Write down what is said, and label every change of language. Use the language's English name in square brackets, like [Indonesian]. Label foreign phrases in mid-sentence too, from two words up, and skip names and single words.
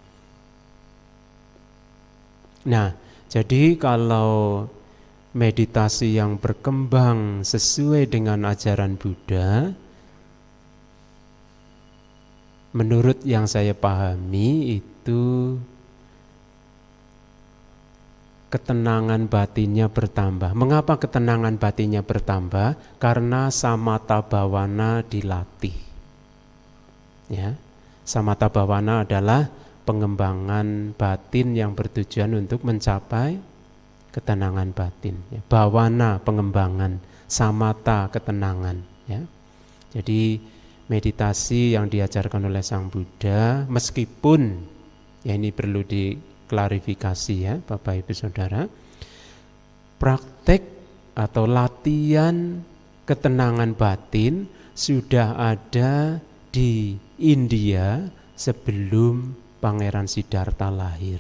[Indonesian] Nah, jadi kalau meditasi yang berkembang sesuai dengan ajaran Buddha, menurut yang saya pahami itu ketenangan batinnya bertambah. Mengapa ketenangan batinnya bertambah? Karena [Pali] samatha bhavana [Indonesian] dilatih. Ya, [Pali] samatha bhavana [Indonesian] adalah pengembangan batin yang bertujuan untuk mencapai ketenangan batin. Ya, bhavana pengembangan, samatha ketenangan. Ya, jadi meditasi yang diajarkan oleh Sang Buddha, meskipun ya ini perlu diklarifikasi ya Bapak Ibu Saudara, praktek atau latihan ketenangan batin sudah ada di India sebelum Pangeran Siddhartha lahir.